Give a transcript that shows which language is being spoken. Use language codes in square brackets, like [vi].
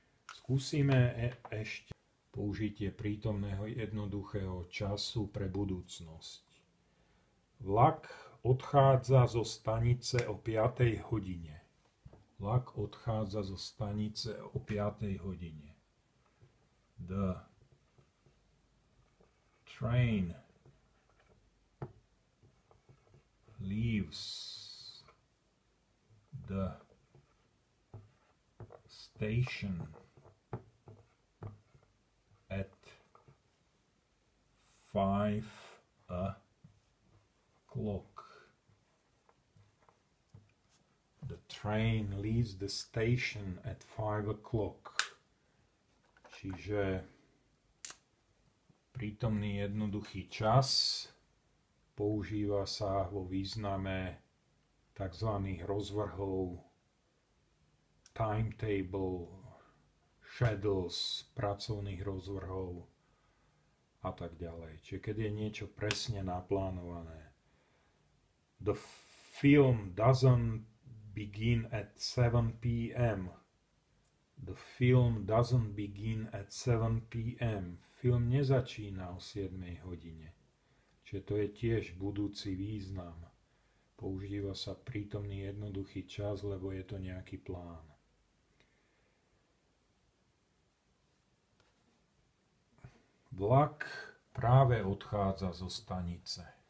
[sk] Skúsime ešte použitie prítomného jednoduchého času pre budúcnosť. Vlak odchádza zo stanice o 5. hodine. Vlak odchádza zo stanice o 5. hodine. [en] The train leaves the station at 5 o'clock. The train leaves the station at 5 o'clock. [sk] Čiže prítomný jednoduchý čas používa sa vo význame tzv. Rozvrhov, timetable, schedules, pracovných rozvrhov a tak ďalej. Čiže keď je niečo presne naplánované. [en] The film doesn't begin at 7 p.m. The film doesn't begin at 7 p.m. [sk] Film nezačína o 7 hodine. Čiže to je tiež budúci význam. Používa sa prítomný jednoduchý čas, lebo je to nejaký plán. Vlak práve odchádza zo stanice.